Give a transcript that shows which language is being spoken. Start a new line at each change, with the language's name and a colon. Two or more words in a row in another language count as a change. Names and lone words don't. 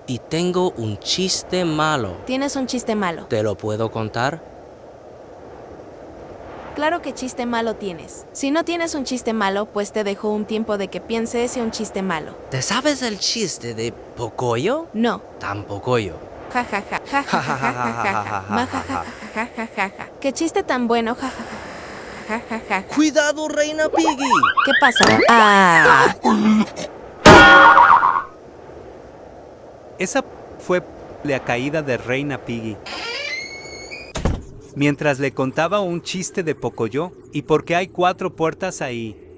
Spanish: Y tengo un chiste malo. Tienes un chiste malo. ¿Te lo puedo contar? Claro que chiste malo tienes. Si no tienes un chiste malo, pues te dejo un tiempo de que pienses en un chiste malo. ¿Te sabes el chiste de Pocoyo? No. Tampoco yo. Ja ja ja ja ja ja ja ja ja ja ja ja ja ja ja. Qué chiste tan bueno, ja ja ja ja ja. ¡Cuidado, Reina Piggy! ¿Qué pasa? ¡Ah! Esa fue la caída de Reina Piggy. Mientras le contaba un chiste de Pocoyo, y porque hay 4 puertas ahí.